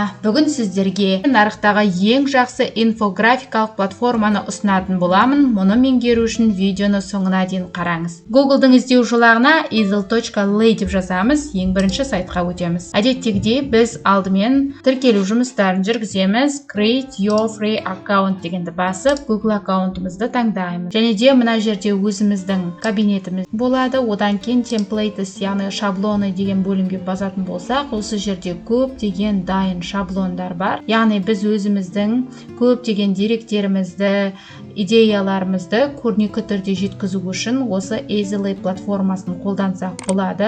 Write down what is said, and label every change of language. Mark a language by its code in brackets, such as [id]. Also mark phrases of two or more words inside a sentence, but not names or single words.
[kk] Бүгін сіздерге нарықтағы ең жақсы инфографикалық платформаны ұсынатын боламын. Мұны меңгеру үшін видеоны соңына дейін қараңыз. Google'дың іздеу жолағына easel.lay деп жазамыз, ең бірінші сайтқа өтеміз. Әдеттегідей біз алдымен тіркелу жұмыстарын жүргіземіз. [en] Create your free account [kk] дегенді басып, Google аккаунтымызды таңдаймыз. Және де мына жерде өзіміздің кабинетіміз болады. Одан кейін templates, яғни шаблоны деген бөлімге басатын болсақ, осы жерде көптеген дайын шаблондар бар. Яғни біз өзіміздің көптеген деректерімізді, идеяларымызды көрнекі түрде жеткізу үшін осы Easel.lay платформасын қолдансақ болады.